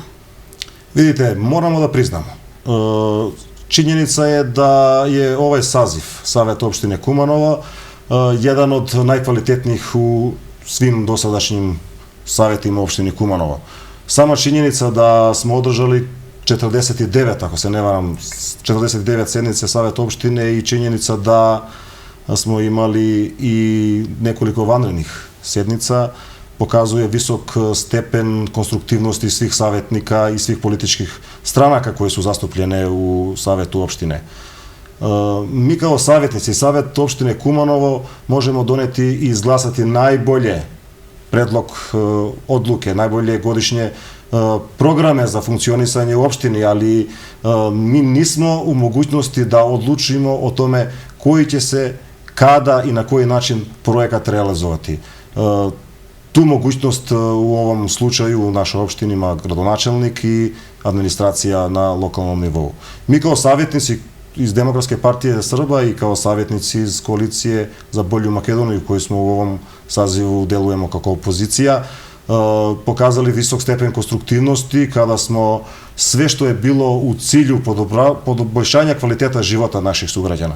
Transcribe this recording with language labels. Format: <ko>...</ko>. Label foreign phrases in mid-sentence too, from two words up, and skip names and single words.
<sr>Видите, морамо да признамо. Чињеница е да е овај сазив Savет општине Куманово еден од најквалитетних у свим досадашним саветима општини Куманово. Сама чињеница да сме одржали 49, ако се не варам, 49 седници Savет општине и чињеница да смо имали и неколико ванредних седница, показуе висок степен конструктивности свих саветника и свих политичких странака кои су заступljene у Савету општине. Ми као саветници Савет општине Куманово можемо донети и изгласати најболje предлог одлуке, најболje годишње програме за функционисање у општини, али ми нисмо у могуćности да одлучимо о томе кој ќе се, када и на кој начин проекат реализовати. Ту могуćност у овом случају у нашoj општини има градоначелник и администрација на локалном нивоу. Ми као саветници из Демократske партije Срба и као саветници из коалиције за болju Македонiju кои смо у овом сазиву делуемо како опозиција, показали висок степен конструктивности када смо све што е било у циљу подобојшање квалитета живота наших суграѓана.</sr>